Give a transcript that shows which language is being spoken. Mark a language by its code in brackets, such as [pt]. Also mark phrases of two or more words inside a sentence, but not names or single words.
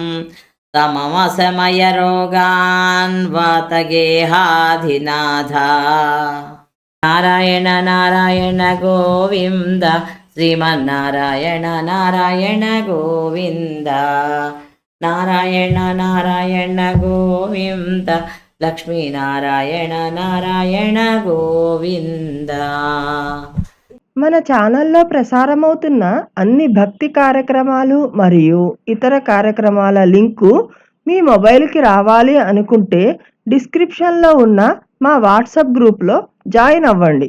[sa] सममसमयरोगान् वातगेहाधिनाथा नारायण नारायण गोविन्द श्रीमन्नारायण नारायण गोविन्द नारायण नारायण गोविन्द లక్ష్మీనారాయణ నారాయణ గోవింద. [te] మన ఛానల్లో ప్రసారమవుతున్న అన్ని భక్తి కార్యక్రమాలు మరియు ఇతర కార్యక్రమాల లింకు మీ మొబైల్కి రావాలి అనుకుంటే డిస్క్రిప్షన్లో ఉన్న మా వాట్సాప్ గ్రూప్లో జాయిన్ అవ్వండి.